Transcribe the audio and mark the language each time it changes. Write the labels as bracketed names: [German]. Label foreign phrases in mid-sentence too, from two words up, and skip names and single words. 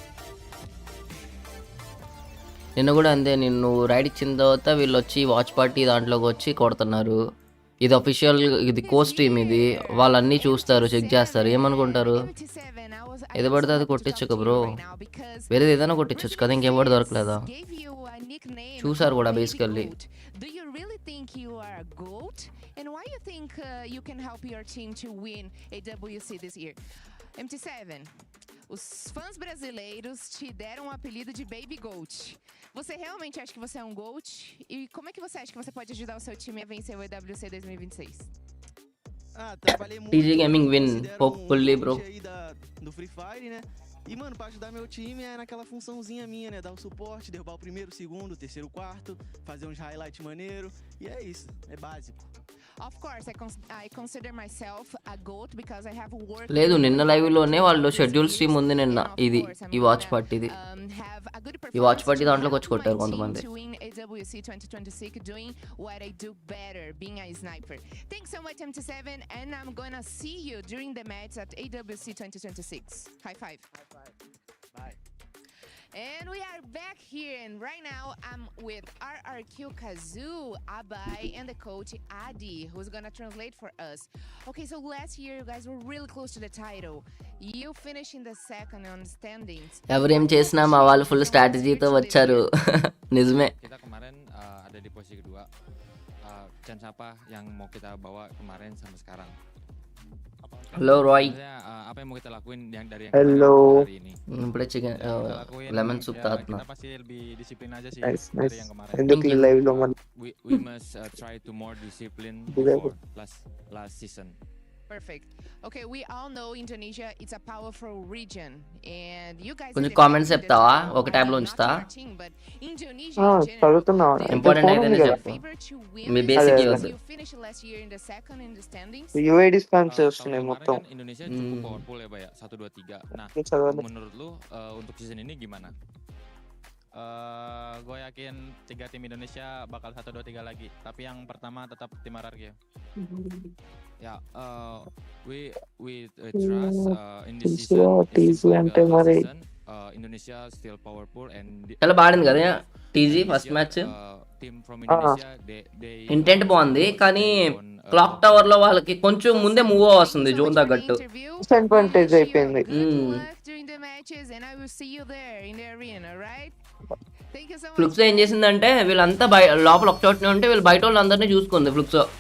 [Telugu] నిన్న కూడా అంతే, నిన్ను రైడ్ ఇచ్చిన తర్వాత వీళ్ళు వచ్చి [English] watch party [Telugu] దాంట్లోకి వచ్చి కొడుతున్నారు. ఇది అఫీషియల్, ఇది కో స్ట్రీమ్, ఇది వాళ్ళన్నీ చూస్తారు, చెక్ చేస్తారు. ఏమనుకుంటారు, ఏది పడితే అది కొట్టించక బ్రో, వేరేది ఏదైనా కొట్టించవచ్చు కదా, ఇంకెవరు దొరకలేదా? చూసారు కూడా బేసికల్లీ. [English] Do you really think you are a GOAT? And why you think you can help your team to win EWC this year? [Portuguese] MT7, os fãs brasileiros te deram o apelido de Baby GOAT. Você realmente acha que você é um GOAT? E como é que você acha que você pode ajudar o seu time a vencer o EWC 2026? Trabalhei muito [English] TG Gaming win, hopefully bro. [Portuguese] Do Free Fire, né? E, mano, pra ajudar meu time é naquela funçãozinha minha, né? Dar o suporte, derrubar o primeiro, o segundo, o terceiro, o quarto, fazer uns highlights maneiro. E é isso, é básico. [English] Of course, I consider myself a GOAT because I have worked. [Telugu] లేదు, నిన్న లైవ్లోనే వాళ్ళు [English] schedule stream [Telugu] ఉంది నిన్న. ఇది ఈ [English] watch partyది, [Telugu] ఈ [English] watch party [Telugu] దాంట్లోకి వచ్చి కొట్టారు కొంతమంది. [English] EWC 2026 doing what I do better, being a sniper. Thanks so much MT7, and I'm gonna see you during the match at EWC 2026. High five. High five. Bye. And we are back here, and right now I'm with RRQ Kazoo, Abai, and the coach Adi, who's gonna translate for us. Okay, so last year you guys were really close to the title. You finished in the second on standings. [Telugu] ఎవరేం చేసినా మా వాళ్ళు [English] full strategyతో [Telugu] వచ్చారు. నిజమే. [Indonesian] Kita kemarin ada di posisi kedua. Chance apa yang mau kita bawa kemarin sampai sekarang? [Telugu] హలో రాయ్. [Indonesian] Apa yang mau kita lakuin yang dari yang [Telugu] హలో. [Indonesian] hari ini? [Telugu] ఇప్పుడే [English] chicken lemon soup [Telugu] తాగుతున్నా. [Indonesian] Kita pasti lebih disiplin aja sih [English] Nice, [Indonesian] dari [English] nice. [Indonesian] yang kemarin. [Telugu] ఎందుకు ఈ లైవ్ లో మన [English] We must try to more discipline before last season. Perfect. Okay, we all know Indonesia is a powerful region, and you guys. [Telugu] కొంచెం కామెంట్స్ చెప్తావా? ఒక ట్యాబ్ లో ఉంచుతా. చదువుతున్నా, ఇంపార్టెంట్ అయితేనే చెప్పు. మీ [English] basic use. UID spams [Telugu] వస్తున్నాయి మొత్తం. [Indonesian] Indonesia cukup powerful ya, Pak ya. 1 2 3. Nah, menurut lu untuk season ini gimana? Gue yakin 3 tim Indonesia bakal 1 2 3 lagi. Tapi yang pertama tetap tim RRQ. Ya, [English] we trust in this season, Indonesia still powerful and [Telugu] చాలా బాగుంది కదా టీజీ [English] first match. team from Indonesia they [Telugu] ఇంటెంట్ బాగుంది, కానీ [English] clock tower [Telugu] లో వాళ్ళకి కొంచెం ముందే మూవ్ వస్తుంది జోన్ తగ్గట్టు. డిసడ్వాంటేజ్ అయిపోయింది. ఫ్లుక్స్ ఏం చేసిందంటే వీళ్ళంతా లోపల ఒక చోటనే ఉంటే వీళ్ళు బయట వాళ్ళందరినీ చూసుకుంది ఫ్లుక్స్.